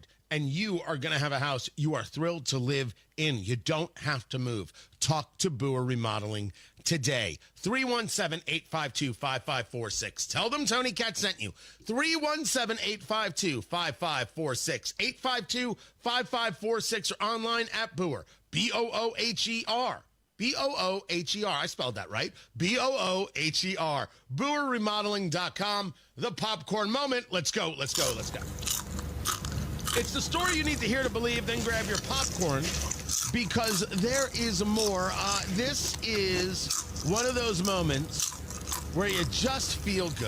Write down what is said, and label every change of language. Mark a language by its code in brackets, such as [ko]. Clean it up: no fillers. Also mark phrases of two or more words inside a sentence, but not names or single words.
[en] And you are going to have a house you are thrilled to live in. You don't have to move. Talk to Boer Remodeling today. 317-852-5546. Tell them Tony Katz sent you. 317-852-5546. 852-5546 or online at Boer. B-O-O-H-E-R. B-O-O-H-E-R. I spelled that right. B-O-O-H-E-R. BoerRemodeling.com. The popcorn moment. Let's go. Let's go. Let's go. It's the story you need to hear to believe, then grab your popcorn, because there is more. This is one of those moments where you just feel good.